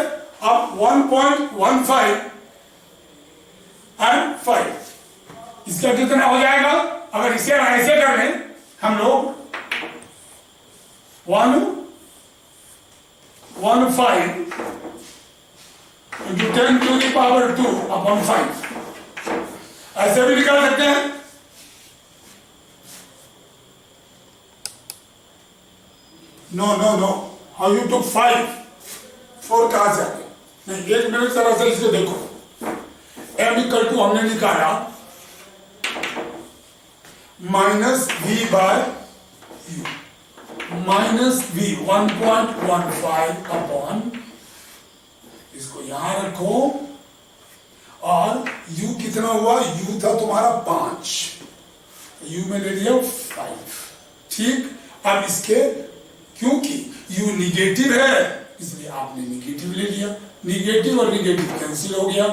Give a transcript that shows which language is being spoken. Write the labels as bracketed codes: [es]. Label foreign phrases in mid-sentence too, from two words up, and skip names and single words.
[hi] अब 1.15 एंड 5, इसका कितना हो जाएगा? अगर इसे ऐसे कर लें हम लोग [en] 1.15 into 10 to the power 2 upon 5, [hi] ऐसे भी निकाल सकते हैं। [en] No, how you two [hi] 4 कहां से आ गया? नहीं, 1 मिनट जरा से इसको देखो। [en] m equal to [hi] हमने निकाला -v/u, -v 1.15 अपॉन, इसको यहां रखो, और u कितना हुआ? u था तुम्हारा 5, u में ले लिया 5, ठीक। अब इसके, क्योंकि u निगेटिव है इसलिए आपने निगेटिव ले लिया, निगेटिव और निगेटिव कैंसिल हो गया।